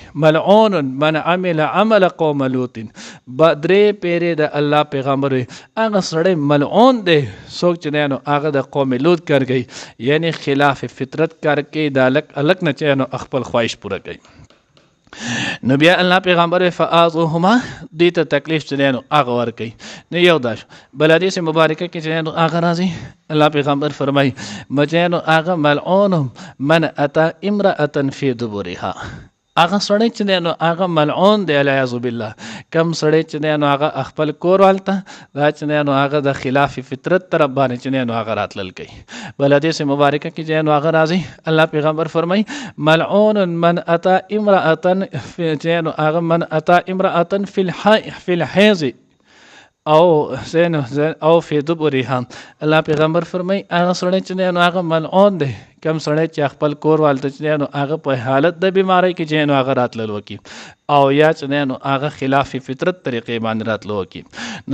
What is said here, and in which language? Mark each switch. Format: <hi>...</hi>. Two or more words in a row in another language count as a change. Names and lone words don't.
<ar>ملعون من عمل عمل قوم لوطین</ar> <ps>درې پیرې د الله پیغمبر وي هغه سړی ملعون دی څوک چې نو هغه د قوم لوط کار کوي یعنی خلاف فطرت کار کوي د هلک نه چې نو خپل خواهش پوره کوي. نو بیا الله پیغمبر فآذوهما دې ته تکلیف چې نو هغه ورکوي. نو یو دا شو. بل حدیث مبارکه کې چې نو هغه راځي الله پیغمبر فرمایي چې نو هغه</ps> <ar>ملعون من اتی امرأة فی دبرها</ar> <ps>هغه سړی چې نو هغه ملعون دی</ps> <ar>والعیاذ بالله</ar> <ps>کم سړی چې نو هغه خپل کور والته دا چې نو هغه د خلاف فطرت طرف باندې چې نو هغه راتلل کوي. بل حدیث مبارکه کې چې نو هغه راځي الله پیغمبر فرمایي</ps> <ar>ملعون من اتی امرأة</ar> <ps>چې نو هغه</ps> <ar>من اتی امرأة فی الحیض او فی دبرها</ar> <ps>الله پیغمبر فرمایي هغه سړی چې نو هغه ملعون دی کم سړی چې خپل کور والته چې نو هغه په حالت د بیماری کې چې نو هغه راتلل وکړي او یا چې نو هغه خلاف فطرت طریقې باندې راتلل وکړي.</ps>